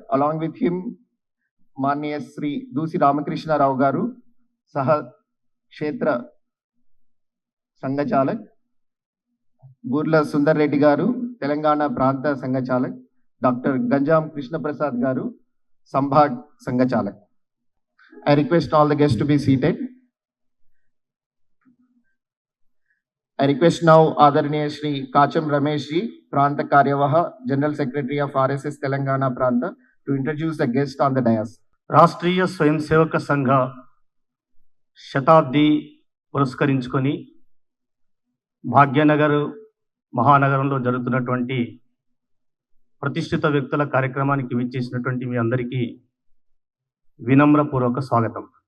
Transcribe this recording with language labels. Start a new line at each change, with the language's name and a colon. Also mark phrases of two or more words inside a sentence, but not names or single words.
English: Along with him, Manya Sri Dusi Ramakrishna Rao Garu, Saha Kshetra Sangha Chalak, Burla Sundar Reddy Garu, Telangana Pranta Sangha Chalak, Dr. Ganjam Krishna Prasad Garu, Sambhag Sangha Chalak. I request all the guests to be seated. I request now Adaraniya Shri Kacham Ramesh ji, Pranta Karyavaha, General Secretary of RSS Telangana Pranta, to introduce the guest on the dais.
Telugu: రాష్ట్రీయ స్వయం సేవక సంఘ శతాబ్ది పురస్కరించుకొని భాగ్యనగర్ మహానగరంలో జరుగుతున్నటువంటి ప్రతిష్ఠిత వ్యక్తుల కార్యక్రమానికి విచ్చేసినటువంటి మీ అందరికీ వినమ్రపూర్వక స్వాగతం.